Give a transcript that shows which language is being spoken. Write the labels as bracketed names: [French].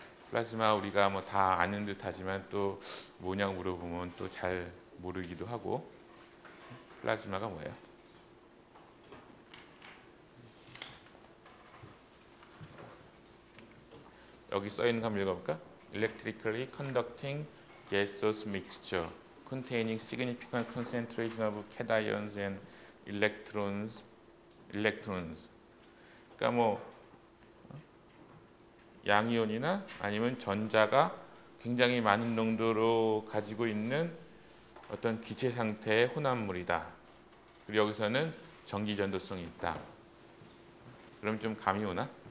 [Korean] 플라즈마 우리가 뭐 다 아는 듯하지만 또 뭐냐고 물어보면 또 잘 모르기도 하고. 플라즈마가 뭐예요? 여기 써 있는 거 한번 읽어볼까? [English] Electrically conducting gaseous mixture containing significant concentration of cations and electrons. [Korean] 그러니까 뭐 양이온이나 아니면 전자가 굉장히 많은 농도로 가지고 있는 어떤 기체 상태의 혼합물이다. 그리고 여기서는 전기 전도성이 있다. 그럼 좀 감이 오나?